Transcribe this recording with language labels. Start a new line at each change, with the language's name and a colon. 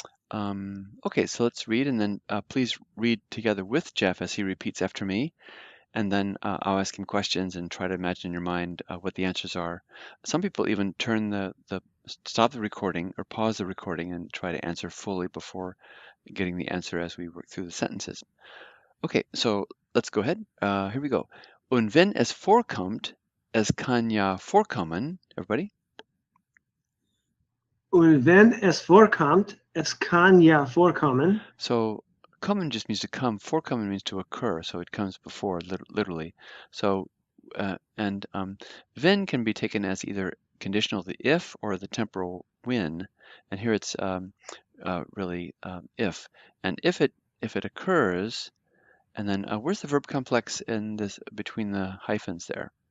English: Okay, so let's read, and then please read together with Jeff as he repeats after me, and then I'll ask him questions and try to imagine in your mind what the answers are. Some people even turn stop the recording or pause the recording and try to answer fully before getting the answer as we work through the sentences. Okay, so let's go ahead. Here we go.
German: Und wenn es vorkommt, es kann ja vorkommen, everybody. Und wenn es vorkommt, es kann ja vorkommen.
English: So kommen just means to come. Vorkommen means to occur, so it comes before, literally. So wenn can be taken as either conditional, the if, or the temporal when, and here it's really if. And if it occurs, and then where's the verb complex in this between the hyphens there?